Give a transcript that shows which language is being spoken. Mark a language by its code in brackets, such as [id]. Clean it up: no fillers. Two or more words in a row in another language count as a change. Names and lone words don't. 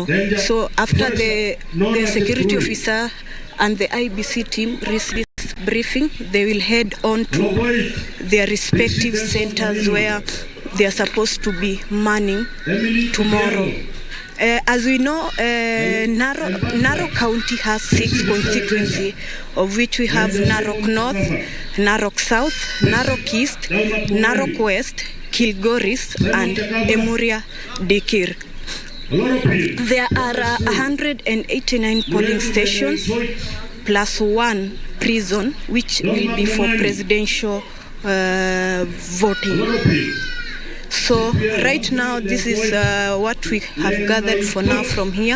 [en] So after the security officer and the IEBC team receive this briefing, they will head on to their respective centers where they are supposed to be manning tomorrow. As we know, Narok County has 6 constituencies, of which we have Narok North, Narok South, Narok East, Narok West, Kilgoris, and Emuria Dikir. There are 189 polling stations plus 1 prison, which will be for presidential voting. So right now, this is what we have gathered for now from here.